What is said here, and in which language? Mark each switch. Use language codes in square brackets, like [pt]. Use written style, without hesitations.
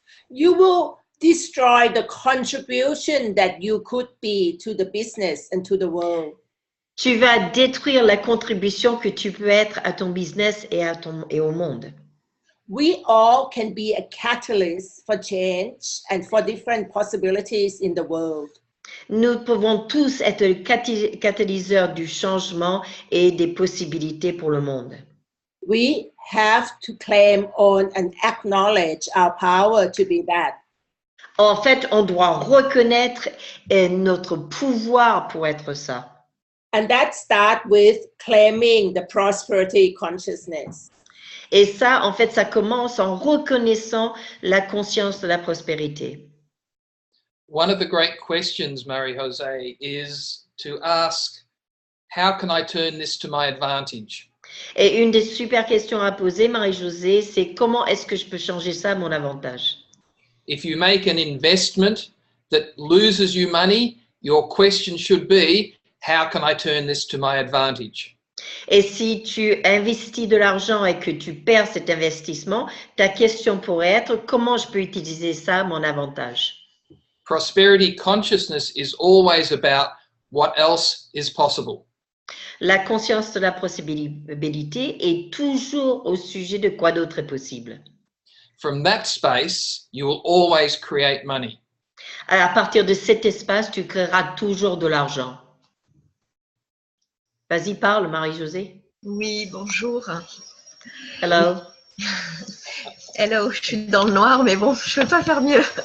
[en] you will destroy the contribution that you could be to the business and to the world. [fr] tu vas détruire la contribution que tu peux être à ton business et au monde. [en] We all can be a catalyst for change and for different possibilities in the world. [fr] Nous pouvons tous être le catalyseur du changement et des possibilités pour le monde. [en] We have to claim on and acknowledge our power to be that. [fr] En fait, on doit reconnaître notre pouvoir pour être ça. [en] And that starts with claiming the prosperity consciousness. [fr] Et ça, en fait, ça commence en reconnaissant la conscience de la prospérité. [en] One of the great questions, Marie-Josée, is to ask, how can I turn this to my advantage? [fr] Et une des super questions à poser, Marie-Josée, c'est comment est-ce que je peux changer ça à mon avantage? [en] If you make an investment that loses you money, your question should be, how can I turn this to my advantage? [fr] Et si tu investis de l'argent et que tu perds cet investissement, ta question pourrait être comment je peux utiliser ça à mon avantage? [en] Prosperity consciousness is always about what else is possible. [fr] La conscience de la possibilité est toujours au sujet de quoi d'autre est possible. [en] From that space, you will always create money. [fr] À partir de cet espace, tu créeras toujours de l'argent. Vas-y, parle, Marie-Josée. Oui, bonjour. [en] Hello. [fr] Hello, je suis dans le noir, mais bon, je ne peux pas faire mieux.